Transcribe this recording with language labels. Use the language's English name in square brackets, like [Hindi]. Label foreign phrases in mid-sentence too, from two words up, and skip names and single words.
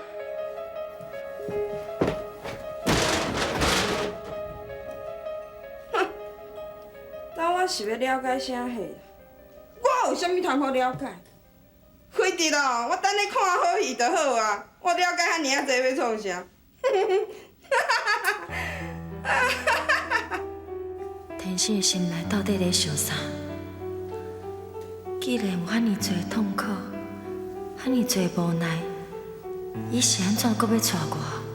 [Min Nan Chinese] 哼！当我是要了解啥货？我有啥物通好了解？回头咯，我等你看好戏就好啊！我了解遐尔啊济要创啥？天生的心内到底在想啥？既然有遐尼多痛苦，遐尼多无奈，伊是安怎搁要娶我？